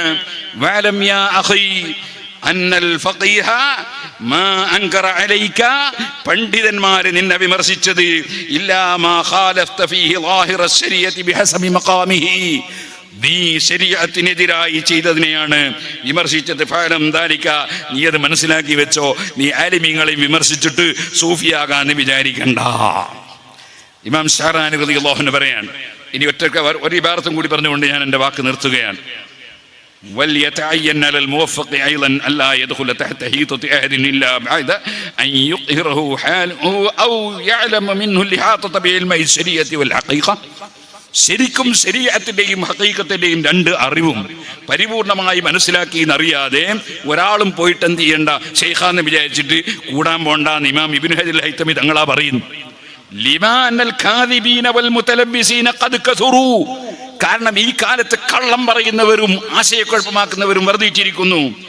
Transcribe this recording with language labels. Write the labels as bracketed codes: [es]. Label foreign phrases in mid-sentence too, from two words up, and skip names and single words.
[ar] واعلم يا أخي أن الفقيه ما أنكر عليك, [ml] പണ്ഡിതന്മാരെ നിന്നെ വിമർശിച്ചത് [ar] إلا ما خالفت فيه ظاهر الشريعة بحسب مقامه, [ml] നീ ശരീഅത്തിനെതിരായി ചെയ്തതിനെയാണ് വിമർശിച്ചത്. [ar] فاعلم ذلك, [ml] നീ അത് മനസ്സിലാക്കി വെച്ചോ. നീ ആലിമീങ്ങളെ വിമർശിച്ചിട്ട് സൂഫിയാകാന്ന് വിചാരിക്കണ്ട. ഇമാം ശഅറാനി [ar] رضي الله عنه [ml] പറയാണ്. ഇനി ഒരു ഇബാറത്തും കൂടി പറഞ്ഞുകൊണ്ട് ഞാൻ എൻ്റെ വാക്ക് നിർത്തുകയാണ്. [ar] وليتعين على الموفق أيضا ألا يدخل تحت حيطة أحد إلا بعد أن يقهره حاله أو يعلم منه الإحاطة بعلم الشريعة والحقيقة. [ml] ശരിക്കും ശരീഅത്തിന്റെയും ഹഖീഖത്തിന്റെയും രണ്ട് അറിവും പരിപൂർണമായി മനസ്സിലാക്കി എന്നറിയാതെ ഒരാളും പോയിട്ട് എന്ത് ചെയ്യണ്ട, ശൈഖാന്ന് വിചാരിച്ചിട്ട് കൂടാൻ പോണ്ടെന്ന് ഇമാം ഇബ്നു ഹജർ ഹൈതമി തങ്ങളാ പറയുന്നു. [ar] لما أن الكاذبين والمتلبسين قد كثروا, [ml] കാരണം ഈ കാലത്ത് കള്ളം പറയുന്നവരും ആശയക്കുഴപ്പമാക്കുന്നവരും വർദ്ധിച്ചിരിക്കുന്നു.